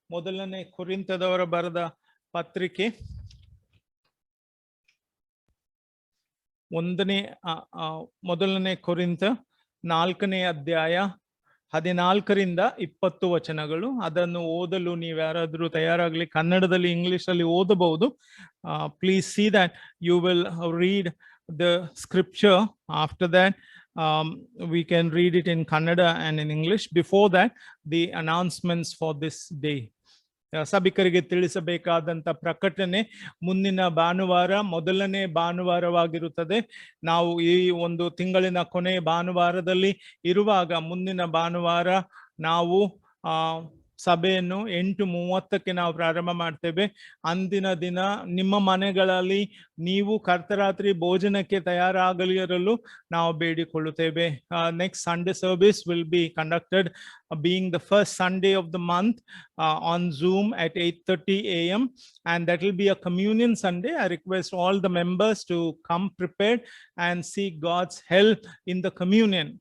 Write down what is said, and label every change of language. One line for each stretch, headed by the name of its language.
Kannada: ಮೊದಲನೇ ಕೊರಿಂಥದವರ ಬರೆದ ಪತ್ರಿಕೆ 1ನೇ ಕೊರಿಂಥ 4ನೇ ಅಧ್ಯಾಯ 14ರಿಂದ 20 ವಚನಗಳು. ಅದನ್ನು ಓದಲು ನೀವು ಯಾರಾದರೂ ತಯಾರಾಗಲಿ. ಕನ್ನಡದಲ್ಲಿ, ಇಂಗ್ಲಿಷಲ್ಲಿ ಓದಬಹುದು.
English: Please see that you will read the scripture. After that, we can read it in Kannada and in English. Before that, the announcements for this day.
Kannada: ಸಭಿಕರಿಗೆ ತಿಳಿಸಬೇಕಾದಂತ ಪ್ರಕಟಣೆ ಮುಂದಿನ ಭಾನುವಾರ ಮೊದಲನೇ ಭಾನುವಾರವಾಗಿರುತ್ತದೆ. ನಾವು ಈ ಒಂದು ತಿಂಗಳಿನ ಕೊನೆ ಭಾನುವಾರದಲ್ಲಿ ಇರುವಾಗ ಮುಂದಿನ ಭಾನುವಾರ ನಾವು ಸಭೆಯನ್ನು 8:30ಕ್ಕೆ ನಾವು ಪ್ರಾರಂಭ ಮಾಡ್ತೇವೆ. ಅಂದಿನ ದಿನ ನಿಮ್ಮ ಮನೆಗಳಲ್ಲಿ ನೀವು ಕರ್ತರಾತ್ರಿ ಭೋಜನಕ್ಕೆ ತಯಾರಾಗಲಿರಲು ನಾವು ಬೇಡಿಕೊಳ್ಳುತ್ತೇವೆ.
English: Next Sunday service will be conducted, being the first Sunday of the month, on Zoom at 8:30 a.m. and that will be a communion Sunday. I request all the members to come prepared and seek God's help in the communion.